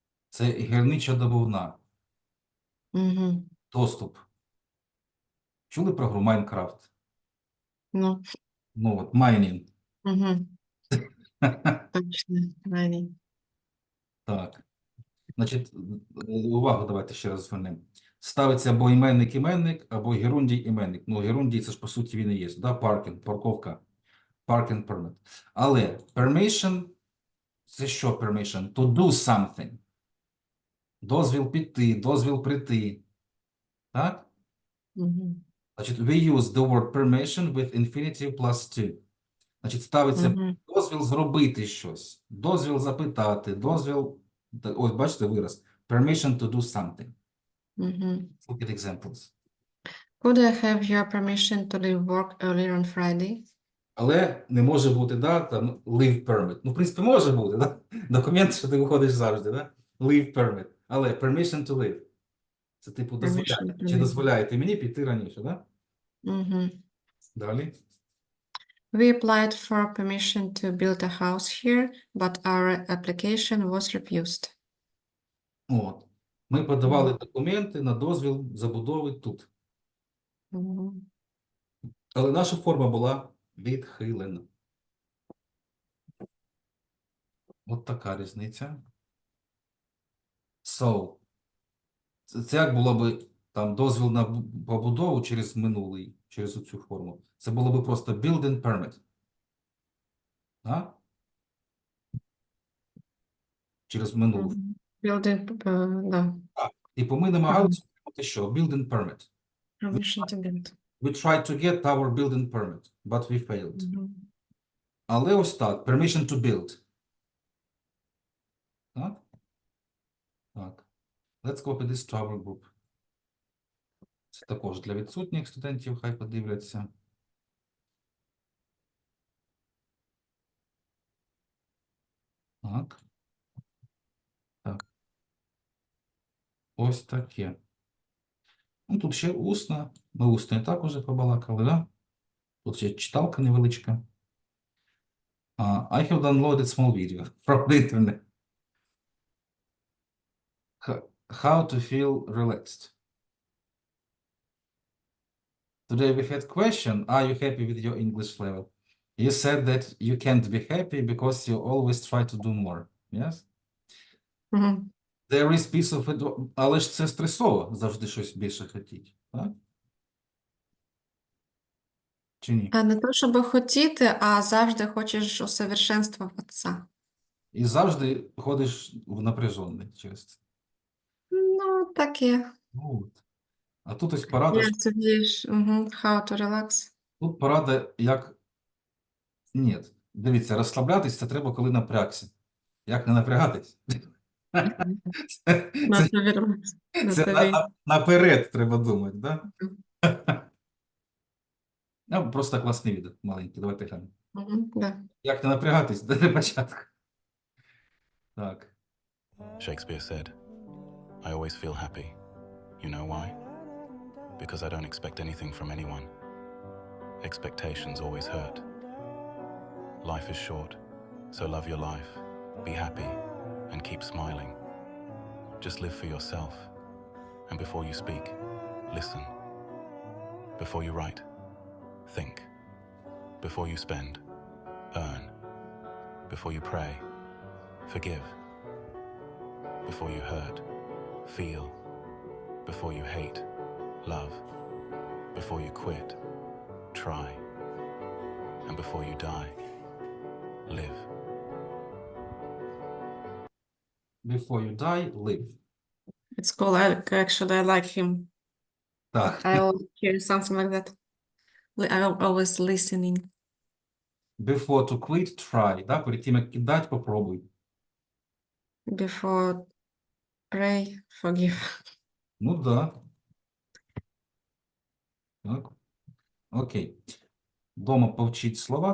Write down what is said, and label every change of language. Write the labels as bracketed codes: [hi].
[uk] Це гірничо-добувна. Доступ. Чули про гру Майнкрафт? Ну. Ну от, майнінг. Точно, mining. Так. Значить, увагу давайте ще раз звернемо. Ставиться або іменник, або герундій-іменник. Ну, герундій, це ж по суті він і є. Да? Паркінг, парковка. [en] Parking permit. [uk] Але permission – це що permission? [en] To do something. [uk] Дозвіл піти, дозвіл прийти. Так? [en] Значить, we use the word permission with infinitive plus to. [uk] Значить, ставиться дозвіл зробити щось, дозвіл запитати, дозвіл... Ось, бачите вираз. [en] Permission to do something. Look at examples. Could I have your permission to leave work earlier on Friday? [uk] Але не може бути, да, там, [en] leave permit. [uk] Ну, в принципі, може бути, да? Документ, що ти виходиш завжди, да? [en] Leave permit. Але permission to leave. [uk] Це, типу, дозволяє. Чи дозволяєте мені піти раніше, да? Далі. [en] We applied for permission to build a house here, but our application was refused. [uk] От. Ми подавали документи на дозвіл забудови тут. Але наша форма була відхилена. От така різниця. So, це як було би там дозвіл на побудову через минулий, через оцю форму. Це було би просто [en] building permit. [uk] Да? Через минулу. [en] Building, да. [uk] Так. Типу ми намагалися отримати що? [en] Building permit. Permission to build. We tried to get our building permit, but we failed. [uk] Але ось так, [en] permission to build. [uk] Так? Так. [en] Let's copy this to our group. [uk] Це також для відсутніх студентів, хай подивляться. Так. Так. Ось таке. Ну, тут ще усно. Ми усно і так уже побалакали, да? Тут ще читалка невеличка. [en] I have downloaded small video from the internet. How to feel relaxed. Today we had question, are you happy with your English level? You said that you can't be happy because you always try to do more. Yes? Мгм. There is piece of it, [uk] але ж це стресово, завжди щось більше хотіть. Так? Чи ні? А не то, щоб хотіти, а завжди хочеш усовершенствуватися. І завжди ходиш в напряжений через це. Ну, таке. Ну, от. А тут ось порада, Я собі ж, [en] how to relax. [uk] тут порада, як... Ні, дивіться, розслаблятись це треба, коли напрягся. Як не напрягатись? Це, [en] Not to relax. Not [uk] це [en] to be. [uk] наперед треба думати, да? Просто класний відео, маленький, давайте глянемо. Да. Як не напрягатись до початку. Так. [en] Shakespeare said, I always feel happy. You know why? Because I don't expect anything from anyone. Expectations always hurt. Life is short, so love your life, be happy, and keep smiling. Just live for yourself. And before you speak, listen. Before you write, think. Before you spend, earn. Before you pray, forgive. Before you hurt, feel. Before you hate, love. Before you quit, try. And before you die, live. Before you die, live. It's cool. Actually, I like him. [uk] Так. [en] I always hear something like that. I'm always listening. Before to quit, try. Да? [uk] Перед тим, як кидати, попробуй. [en] Before pray, forgive. [uk] Ну, да. Так. Окей. Дома повчіть слова.